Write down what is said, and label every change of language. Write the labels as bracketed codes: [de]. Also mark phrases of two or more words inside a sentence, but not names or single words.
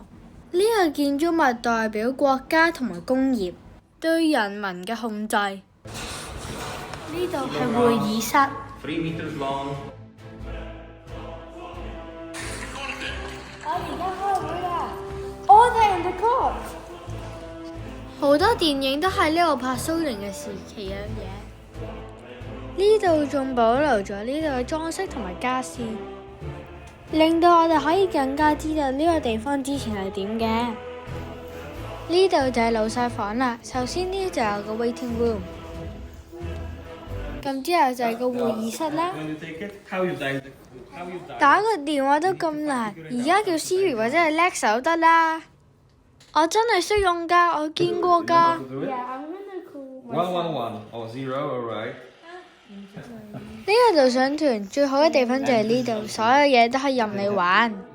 [yue] 呢個建築物代表國家同埋工業對人民嘅控制。呢度係會議室。我而家開會啦 ！ [en] Order in the court。 [yue] 好多電影都喺呢度拍蘇聯嘅時期嘅嘢。呢度仲保留咗呢度嘅裝飾同埋家私，令到我哋可以更加知道呢個地方之前係點嘅。呢度就係老細房啦。首先呢就有個 [en] waiting room， [yue] 咁之後就係個會議室啦。打個電話都咁難，而家叫 Siri 或者係 Alexa 都得啦。我真係識用㗎，我見過㗎。呢個導賞團最好嘅地方就係呢度，所有嘢都係任你玩。